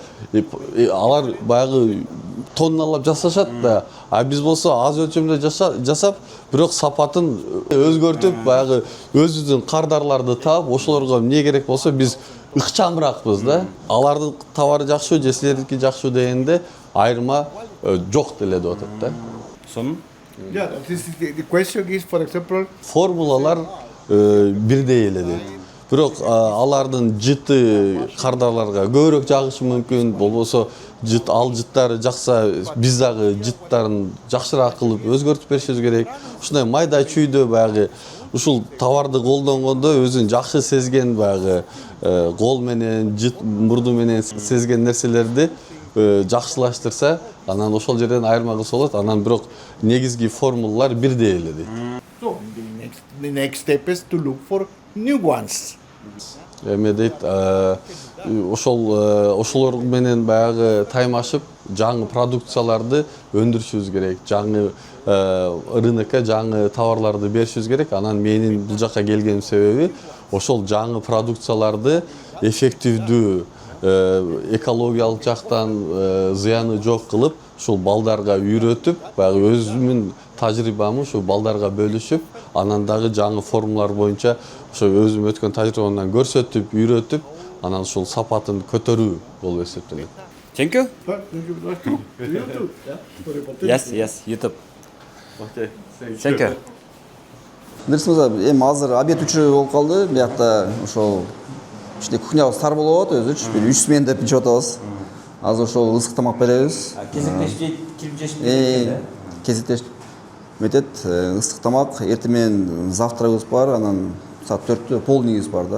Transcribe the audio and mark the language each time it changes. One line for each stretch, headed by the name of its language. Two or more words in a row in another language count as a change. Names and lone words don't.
Kyrgyz: Алар баягы тонналап жасашат да, а биз болсо аз өлчөмдө жасап, бирок сапатын өзгөртүп, баягы өзүбүздүн кардарларды таап, ошолорго эмне керек болсо биз ыкчамыраакпыз да. Алардын товары жакшы, же силердики жакшы дегенде айырма жок деле деп атат да. Сонун?
English: yeah, the question is, for example,
Kyrgyz: Формулалар бирдей эле дейт. бирок алардын жыты кардарларга көбүрөөк жагышы мүмкүн, болбосо ал жыттары жакса биз дагы жыттарын жакшыраак кылып өзгөртүп беришибиз керек. Ушундай майда чүйдө баягы ушул товарды колдонгондо өзүн жакшы сезген баягы кол менен, жыт мурду менен сезген нерселерди жакшылаштырса, анан ошол жерден айырма кылса болот. Анан бирок негизги формулалар бирдей эле дейт.
English: So the next step is to look for new ones.
Kyrgyz: Эме дейт, ошолор менен баягы таймашып жаңы продукцияларды өндүрүшүбүз керек, жаңы рынокко жаңы товарларды беришибиз керек. Анан менин бул жакка келгеним себеби ошол жаңы продукцияларды эффективдүү, экологиялык жактан зыяны жок кылып, ушул балдарга үйрөтүп, баягы өзүмдүн тажрыйбамы ушу балдарга бөлүшүп, анан дагы жаңы формулалар боюнча ошо өзүм өткөн тажрыйбамдан көрсөтүп, үйрөтүп, анан ушул сапатын көтөрүү болуп эсептелет.
English: Thank you. Yes, YouTube. Okay. Thank you.
Kyrgyz: Дұрыс мырза, эми азыр обед учуру болуп калды. Биякта ошол ичинде кухнябыз тар болуп атат, өзүчү бир 3 смена деп ичип атабыз. Азыр ошол ысык тамак беребиз. Кезектешти, кирип жешти. Кезектеш метет ысык тамак, эртең менен завтрагыбыз бар, анан саат 4-тө полднигибиз бар да.